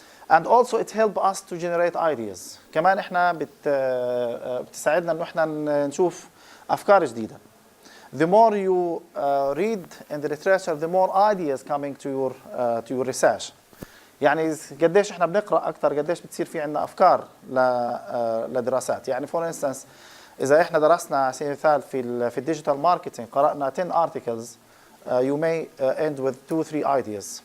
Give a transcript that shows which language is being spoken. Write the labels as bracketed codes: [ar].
[en] And also it helps us to generate ideas. [ar] كمان احنا بتساعدنا انه احنا نشوف افكار جديده. [en] The more you read in the literature, the more ideas coming to your research. [ar] يعني قديش احنا بنقرا اكثر قديش بتصير في عندنا افكار لدراسات. يعني [en] for instance [ar] اذا احنا درسنا على سبيل المثال في الديجيتال ماركتينج قرانا 10 [en] articles, you may end with 2-3 ideas.